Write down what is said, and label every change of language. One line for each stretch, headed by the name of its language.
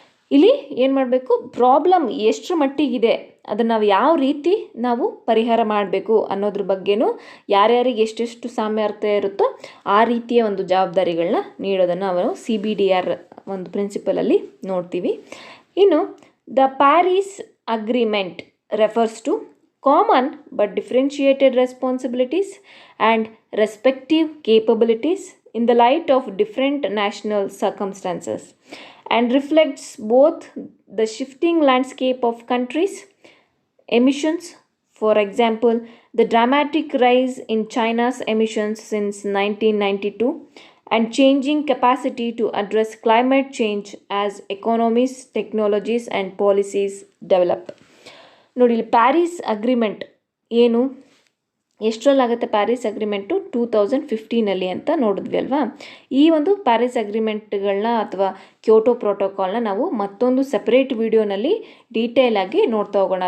Kannada: ಇಲ್ಲಿ ಏನು ಮಾಡಬೇಕು, ಪ್ರಾಬ್ಲಮ್ ಎಷ್ಟರ ಮಟ್ಟಿಗಿದೆ ಅದನ್ನು ನಾವು ಯಾವ ರೀತಿ ನಾವು ಪರಿಹಾರ ಮಾಡಬೇಕು ಅನ್ನೋದ್ರ ಬಗ್ಗೆನೂ ಯಾರ್ಯಾರಿಗೆ ಎಷ್ಟೆಷ್ಟು ಸಾಮರ್ಥ್ಯ ಇರುತ್ತೋ ಆ ರೀತಿಯ ಒಂದು ಜವಾಬ್ದಾರಿಗಳನ್ನ ನೀಡೋದನ್ನು ನಾವು CBDR ಒಂದು ಪ್ರಿನ್ಸಿಪಲಲ್ಲಿ ನೋಡ್ತೀವಿ. ಇನ್ನು
English: The Paris Agreement refers to common but differentiated responsibilities and respective capabilities in the light of different national circumstances and reflects both the shifting landscape of countries' emissions. For example, the dramatic rise in China's emissions since 1992 and changing capacity to address climate change as economies, technologies and policies develop.
Kannada: ನೋಡಿ, Paris agreement ಏನು, ಎಷ್ಟರಲ್ಲಾಗುತ್ತೆ Paris agreement? 2015 ಅಂತ ನೋಡಿದ್ವಿ ಅಲ್ವಾ? ಈ ಒಂದು Paris ಅಗ್ರಿಮೆಂಟ್ಗಳನ್ನ ಅಥವಾ Kyoto ಪ್ರೋಟೋಕಾಲ್ನ ನಾವು ಮತ್ತೊಂದು ಸಪ್ರೇಟ್ ವಿಡಿಯೋನಲ್ಲಿ ಡೀಟೇಲ್ ಆಗಿ ನೋಡ್ತಾ ಹೋಗೋಣ.